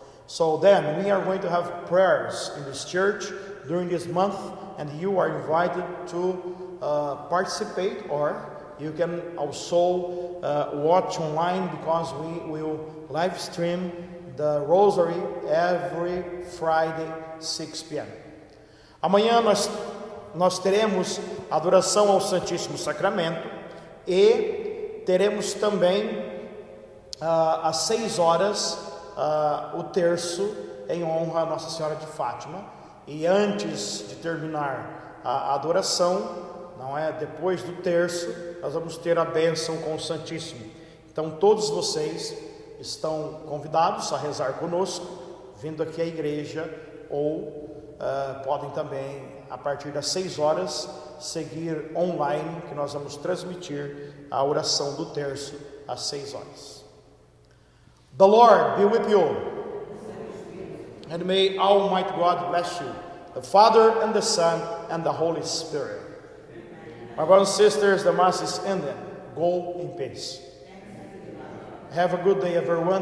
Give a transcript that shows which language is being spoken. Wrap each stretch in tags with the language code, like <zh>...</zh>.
<en>So then we are going to have prayers in this church during this month, and you are invited to participate, or you can also watch online, because we will live stream the Rosary every Friday 6 p.m.</en> <pt>Amanhã nós teremos adoração ao Santíssimo Sacramento, e teremos também às 6 horas o terço em honra a Nossa Senhora de Fátima. E antes de terminar a adoração, não é? Depois do terço, nós vamos ter a bênção com o Santíssimo. Então todos vocês estão convidados a rezar conosco, vindo aqui à igreja, ou podem também, a partir das 6 horas, seguir online, que nós vamos transmitir a oração do terço às 6 horas.</pt> <en>The Lord be with you, and may Almighty God bless you, the Father and the Son and the Holy Spirit. My brothers and sisters, the Mass is ended. Go in peace. Have a good day, everyone.</en>